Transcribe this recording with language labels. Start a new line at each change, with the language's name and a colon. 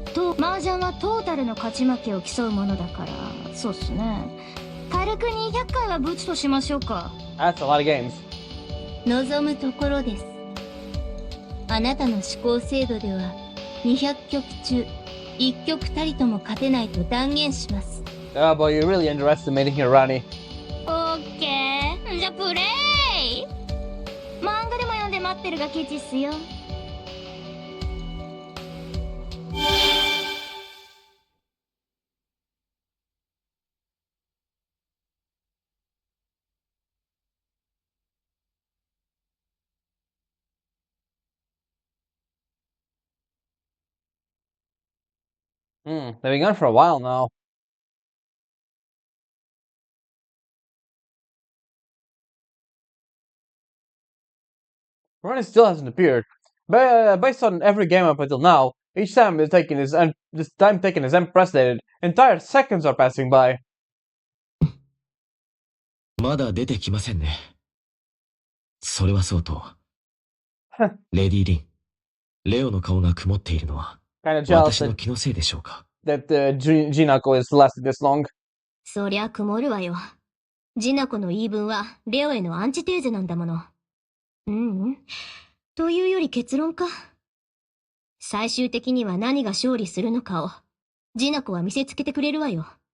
Japanese: と、麻雀はトータルの勝ち負けを競うものだから、そうっすね。軽く200回はブチとしましょうか。
English: That's a lot of games.
Japanese: 望むところです。あなたの思考精度では、200局中、1局たりとも勝てないと断言します。
English: Oh boy, you're really underestimating your Rani.
Japanese: オッケー。じゃあプレイ。漫画でも読んで待ってるがケチっすよ。
English: They've been gone for a while now. Rani still hasn't appeared. Based on every game up until now, each time this time taken is unprecedented. Entire seconds are passing by.
Japanese: まだ出てきませんね。それはそうと、レディ・リン、レオの顔が曇っているのは、
English: Kinda jealous
Japanese: 私の気のせいでしょうか。
English: that Jinako is lasted this long.
Japanese: そりゃ曇るわよ。ジナコの言い分はレオへのアンチテーゼなんだもの。というより結論か。最終的には何が勝利するのかを、ジナコは見せつけてくれるわよ。